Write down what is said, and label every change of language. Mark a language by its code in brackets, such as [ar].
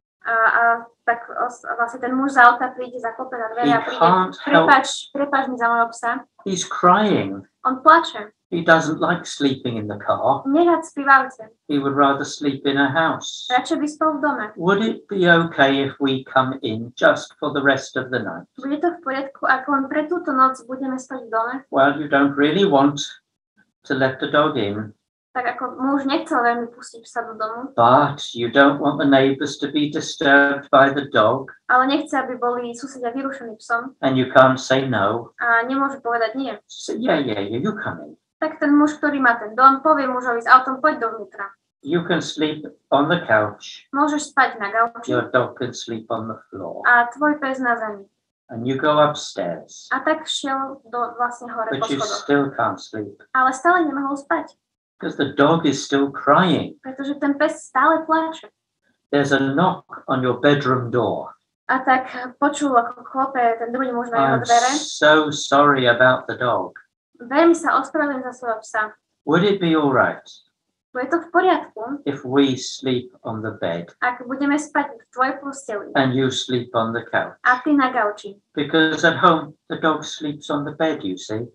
[sk] A tak vlastne ten muž z auta príde, zaklope na dvere a príde, prepáč mi za mojho psa. [en] He's crying. [sk] On plače. [en] He doesn't like sleeping in the car. [sk] Nerád spí v aute. [en] He would rather sleep in a house. [sk] Radšej by spal v dome. [en] Would it be okay if we come in just for the rest of the night? [sk] Bude to v poriadku, ak len pre túto noc budeme spať v dome? [en] Well, you don't really want to let the dog in. [sk] Tak ako muž nechcel veľmi pustiť psa do domu. [en] But you don't want the neighbors to be disturbed by the dog. [sk] Ale nechce, aby boli susedia vyrušení psom. [en] And you can't say no. [sk] A nemôže povedať nie. [en] So, yeah, you come in. [sk] Tak ten muž, ktorý má ten dom, povie mužovi s autom, poď dovnútra. [en] You can sleep on the couch. [sk] Môžeš spať na gauči. [en] Your dog can sleep on the floor. [sk] A tvoj pes na zemi. [en] And you go upstairs. [sk] A tak šiel vlastne hore [en] But [sk] po [en] you [sk] schodoch. [en] still can't sleep. [sk] Ale stále nemohol spať. [en] Because the dog is still crying. [sk] Pretože ten pes stále pláče. [en] There's a knock on your bedroom door. [sk] A tak počul, ako klope ten druhý muž na jeho [en] I'm [sk] dvere. [en] so sorry about the dog. [sk] Veľmi sa ospravedlňujem za svojho psa. [en] Would it be all right [sk] Bude to v poriadku, [en] if we sleep on the bed [sk] ak budeme spať v tvojej posteli [en] and you sleep on the couch? [sk] a ty na gauči. [en] Because at home the dog sleeps on the bed, you see.